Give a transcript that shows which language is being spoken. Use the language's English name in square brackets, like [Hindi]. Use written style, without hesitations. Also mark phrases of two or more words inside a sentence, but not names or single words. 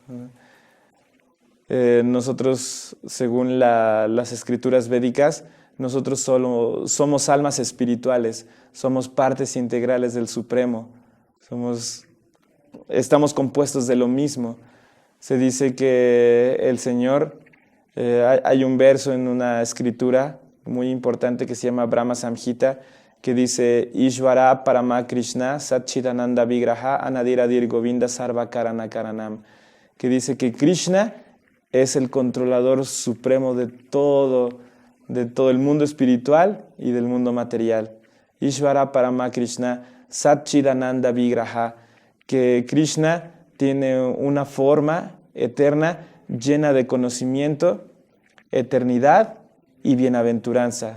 [Spanish] Nosotros, según las escrituras védicas, nosotros solo somos almas espirituales, somos partes integrales del Supremo, estamos compuestos de lo mismo. Se dice que el Señor, hay un verso en una escritura muy importante que se llama Brahma Samhita, que dice [Sanskrit] ईश्वर परम कृष्ण सच्चिदानन्द विग्रह अनादिरादिर् गोविन्द सर्व कारण कारणम्, [Spanish] que dice que Krishna es el controlador supremo de todo el mundo espiritual y del mundo material. [Sanskrit] ईश्वर परम कृष्ण सच्चिदानन्द विग्रह, [Spanish] que Krishna tiene una forma eterna llena de conocimiento, eternidad y bienaventuranza.